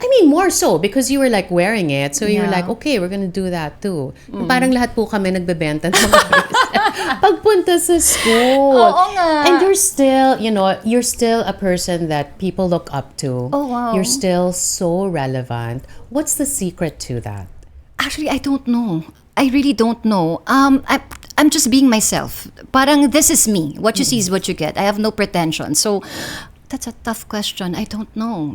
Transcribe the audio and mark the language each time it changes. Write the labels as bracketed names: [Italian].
[English] I mean, more so, because you were like wearing it. So you were Yeah. like, okay, we're gonna do that too. [Filipino] Parang lahat po kami nagbebenta ng mga bracelets pagpunta sa school. Oo nga. [English] And you're still, you're still a person that people look up to. Oh, wow. You're still so relevant. What's the secret to that? Actually, I don't know. I really don't know. I'm just being myself. Parang this is me. What you see is what you get. I have no pretension. So, that's a tough question. I don't know.